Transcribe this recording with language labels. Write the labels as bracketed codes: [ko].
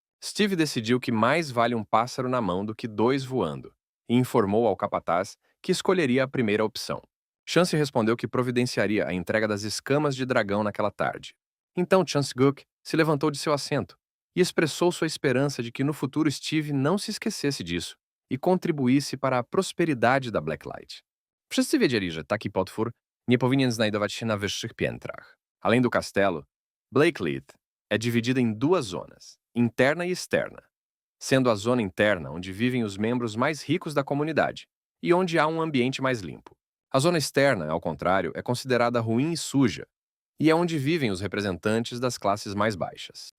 [pt] Steve decidiu que mais vale um pássaro na mão do que 2 voando e informou ao capataz que escolheria a primeira opção. Chance respondeu que providenciaria a entrega das escamas de dragão naquela tarde. Então Chance-guk se levantou de seu assento e expressou sua esperança de que no futuro Steve não se esquecesse disso e contribuísse para a prosperidade da Blacklight. [pl] Wszyscy wiedzieli, że taki potwór nie powinien znajdować się na wyższych piętrach. [pt] Além do castelo, Blacklight é dividida em 2 zonas, interna e externa, sendo a zona interna onde vivem os membros mais ricos da comunidade e onde há um ambiente mais limpo. A zona externa, ao contrário, é considerada ruim e suja, e é onde vivem os representantes das classes mais baixas.